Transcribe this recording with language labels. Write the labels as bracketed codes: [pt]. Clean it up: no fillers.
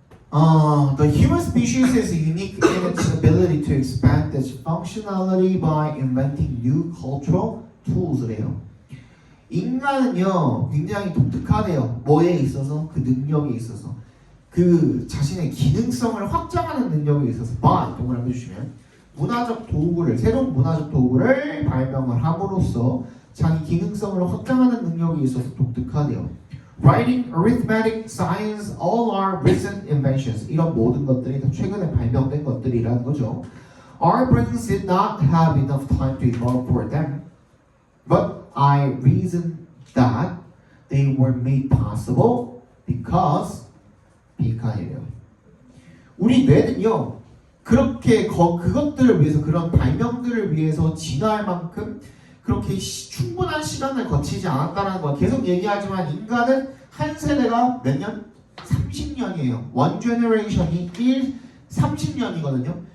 [en] The human species is unique in its ability to expand its functionality by inventing new cultural tools래요. [ko] 인간은요 굉장히 독특하대요. 뭐에 있어서? 그 능력에 있어서. 그 자신의 기능성을 확장하는 능력에 있어서 by 동그라미 해주시면 문화적 도구를 새로운 문화적 도구를 발명을 함으로써 자기 기능성을 확장하는 능력에 있어서 독특하대요. [en] Writing, arithmetic, science, all are recent inventions. [ko] 이런 모든 것들이 다 최근에 발명된 것들이라는 거죠. [en] Our brains did not have enough time to evolve for them, but I reason that they were made possible because [ko] 빈칸이래요. 우리 뇌는요 그렇게 그것들을 위해서 그런 발명들을 위해서 진화할 만큼 그렇게 충분한 시간을 거치지 않았다는 거 계속 얘기하지만 인간은 한 세대가 몇 년? 30년이에요. [en] One generation [ko] 이 30년이거든요.